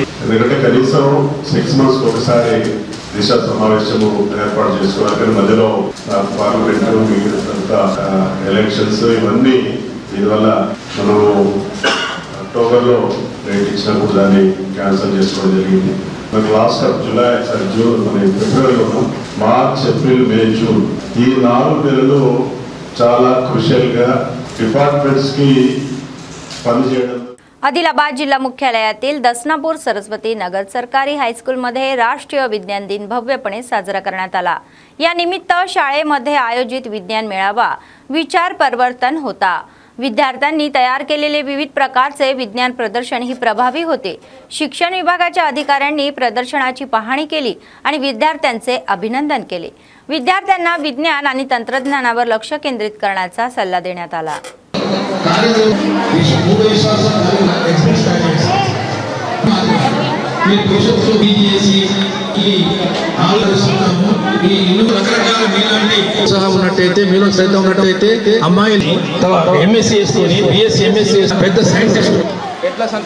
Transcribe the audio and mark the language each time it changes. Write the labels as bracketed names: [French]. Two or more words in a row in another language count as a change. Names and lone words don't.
[Telugu] ఎందుకంటే కనీసం 6 months ఒకసారి దిశ సమావేశము ఏర్పాటు చేసుకోవాలి, కానీ మధ్యలో పార్లమెంట్ మిగతా ఎలక్షన్స్ ఇవన్నీ దీనివల్ల మనము అక్టోబర్లో డేట్ ఇచ్చినప్పుడు దాన్ని క్యాన్సిల్ చేసుకోవడం జరిగింది। మనకి లాస్ట్ ఆఫ్ జూన్ మన ఫిబ్రవరిలో మార్చ్ ఏప్రిల్ మే జూన్ ఈ 4 నెలలు చాలా క్రూషియల్గా డిపార్ట్మెంట్స్కి పనిచేయడం। [Marathi] आदिलाबाद जिल्हा मुख्यालयातील दसनापूर सरस्वती नगर सरकारी हायस्कूलमध्ये राष्ट्रीय विज्ञान दिन भव्यपणे साजरा करण्यात आला। या निमित्त शाळेमध्ये आयोजित विज्ञान मेळावा विचार परिवर्तन होता। विद्यार्थ्यांनी तयार केलेले विविध प्रकारचे विज्ञान प्रदर्शन ही प्रभावी होते. शिक्षण विभागाच्या अधिकाऱ्यांनी प्रदर्शनाची पाहणी केली आणि विद्यार्थ्यांचे अभिनंदन केले. विद्यार्थ्यांना विज्ञान आणि तंत्रज्ञानावर लक्ष केंद्रित करण्याचा सल्ला देण्यात आला. [Telugu] ఉన్నట్టయితే మీలో శ్రద్ధ ఉన్నట్టయితే అమ్మాయిని ఎంఎస్సీ చేసుకొని బిఎస్సీ ఎంఎస్సీ పెద్ద సైంటిస్ట్ ఎట్లా